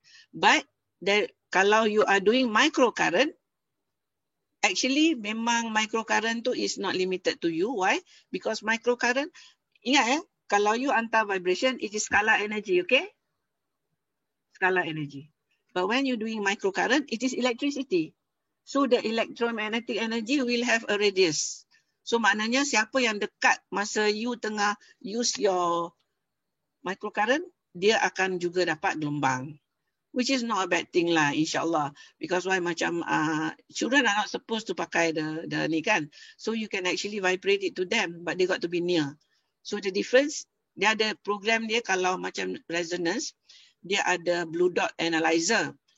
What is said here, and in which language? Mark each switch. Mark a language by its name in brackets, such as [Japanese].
[English] But kalau you are doing microcurrent, actually memang microcurrent tu is not limited to you. Why? Because microcurrent, [Malay] ingat kalau [English] you hantar vibration, it is scalar energy, okay? Scalar energy. But when you're doing microcurrent, it is electricity. So the electromagnetic energy will have a radius. [Malay] So maknanya siapa yang dekat masa you tengah [English] use your microcurrent, [Malay] dia akan juga dapat gelombang. [English] Which is not a bad thing lah, insyaAllah. Because why macam children are not supposed to [Malay] pakai the ni kan. [English] So you can actually vibrate it to them, but they got to be near. So the difference, [Malay] dia ada program dia kalau macam resonance, dia ada blue dot analyzer.